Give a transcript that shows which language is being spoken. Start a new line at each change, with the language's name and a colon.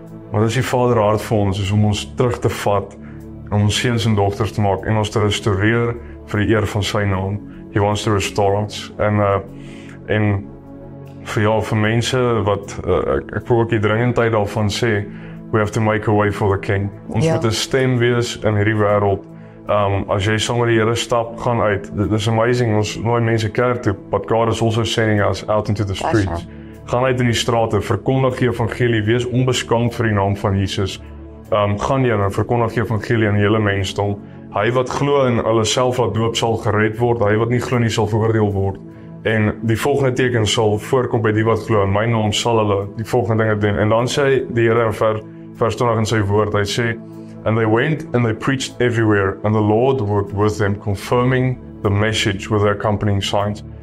Afrikaans: Maar dit is die Vaderhart vir ons, is om ons terug te vat, om ons seuns en dogters te maak en ons te restoreer vir die eer van sy naam.
English: He wants to restore us.
Afrikaans: En vir mense wat, ek wil ook die dringendheid daarvan sê,
English: we have to make a way for the King.
Afrikaans: Ons moet 'n stem wees in hierdie wêreld. As jy saam met die Here stap, gaan uit.
English: It is amazing,
Afrikaans: ons nooi mense kerk toe,
English: but God is also sending us out into the streets.
Afrikaans: Gaan uit in die strate, verkondig die evangelie, wees onbeskaamd vir die naam van Jesus. Gaan jy en verkondig die evangelie aan die hele mensdom. Hy wat glo en hulle self laat doop sal gered word, hy wat nie glo nie sal veroordeel word. En die volgende teken sal voorkom by die wat glo, in my naam sal hulle die volgende dinge doen. En dan sê die Here in vers 20 in sy woord, hy sê,
English: and they went and they preached everywhere, and the Lord worked with them, confirming the message with their accompanying signs.